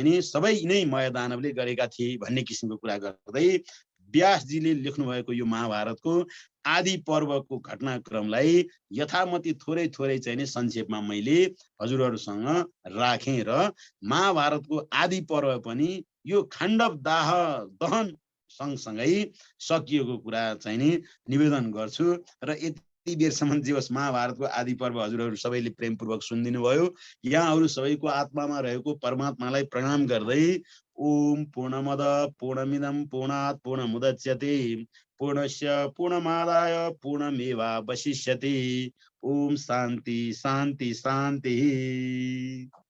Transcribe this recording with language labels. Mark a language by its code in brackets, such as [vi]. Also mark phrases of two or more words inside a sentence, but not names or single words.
[ne] नि सबै नै मयदानवले गरेका थिए भन्ने किसिमको कुरा गर्दै व्यासजीले लेख्नु भएको यो महाभारतको आदि पर्वको घटनाक्रमलाई यथामति थोरै थोरै चाहिँ नि संक्षेपमा मैले हजुरहरूसँग राखेँ र महाभारतको आदि पर्व पनि यो खाण्डव दहन सँगसँगै सकिएको कुरा चाहिँ नि निवेदन गर्छु र यति बेरसम्म जे होस् महाभारतको आदि पर्व हजुरहरू सबैले प्रेमपूर्वक सुनिदिनु भयो। यहाँहरू सबैको आत्मामा रहेको परमात्मालाई प्रणाम गर्दै [sa] ओम पूर्णमद पूर्णमिदं पूर्णात् पूर्णमुदच्यते पूर्णस्य पूर्णमादाय पूर्णमेवावशिष्यते। ओम शान्ति शान्ति शान्ति।